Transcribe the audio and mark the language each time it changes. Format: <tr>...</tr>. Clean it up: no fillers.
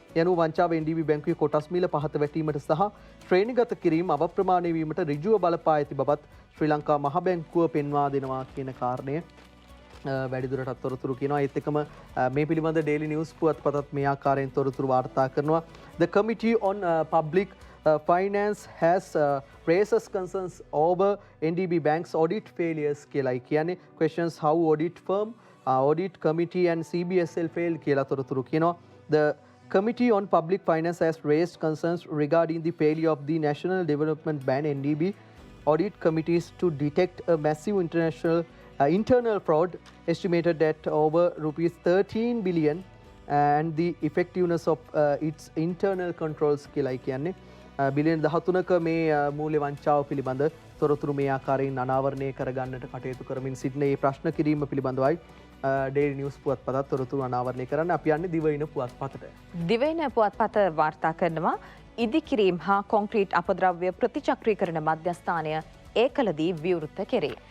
<si>යනු වංචාව NDB බැංකුවේ කොටස් මිල පහත වැටීමට සහ ශ්‍රේණිගත කිරීම අවප්‍රමාණය වීමට ඍජුව බලපා ඇති බවත් ශ්‍රී ලංකා මහ බැංකුව පෙන්වා දෙනවා කියන කාරණය වැඩිදුරටත් තොරතුරු කියනවා. ඒත් එක්කම මේ පිළිබඳ Daily News පුවත්පතත් මේ ආකාරයෙන් තොරතුරු වාර්තා කරනවා.</si> <en>The Committee on Public Finance has raises concerns over NDB Bank's audit failures</en> <si>කියලායි කියන්නේ.</si> <en>Questions how audit firm, audit committee and CBSL failed</en> <si>කියලා තොරතුරු කියනවා.</si> <en>The Committee on Public Finance has raised concerns regarding the failure of the National Development Bank NDB audit committees to detect a massive internal fraud estimated at over rupees 13 billion and the effectiveness of its internal controls</en> <si>කියලායි කියන්නේ. බිලියන 13ක මේ මූල්‍ය වංචාව පිළිබඳ තොරතුරු මේ ආකාරයෙන් අනාවරණය කරගන්නට කටයුතු කරමින් සිටින මේ ප්‍රශ්න කිරීම පිළිබඳවයි Daily News පුවත්පතත් තොරතුරු අනාවරණය කරන්න. අපි යන්නේ දිවයින පුවත්පතට. දිවයින පුවත්පත වාර්තා කරනවා ඉදිකිරීම් හා කොන්ක්‍රීට් අපද්‍රව්‍ය ප්‍රතිචක්‍රීකරණ මධ්‍යස්ථානය ඒකලදී විවෘත කෙරේ.</si>